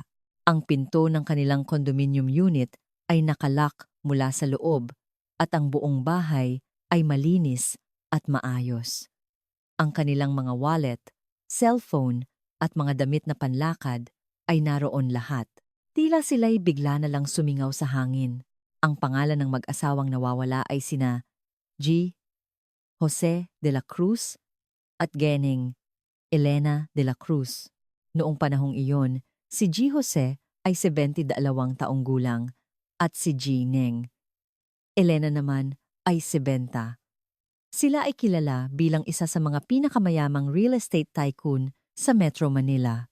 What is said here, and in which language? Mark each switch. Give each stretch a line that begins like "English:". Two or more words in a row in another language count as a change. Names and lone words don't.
Filipino: Ang pinto ng kanilang condominium unit ay nakalak mula sa loob at ang buong bahay ay malinis at maayos. Ang kanilang mga wallet, cellphone at mga damit na panlakad ay naroon lahat. Tila sila'y bigla na lang sumingaw sa hangin. Ang pangalan ng mag-asawang nawawala ay sina G. Jose de la Cruz at Geneng Elena de la Cruz. Noong panahong iyon, si G. Jose ay 72 taong gulang at si Geneng Elena naman ay 70. Sila ay kilala bilang isa sa mga pinakamayamang
English: real estate tycoon
Filipino: sa Metro Manila.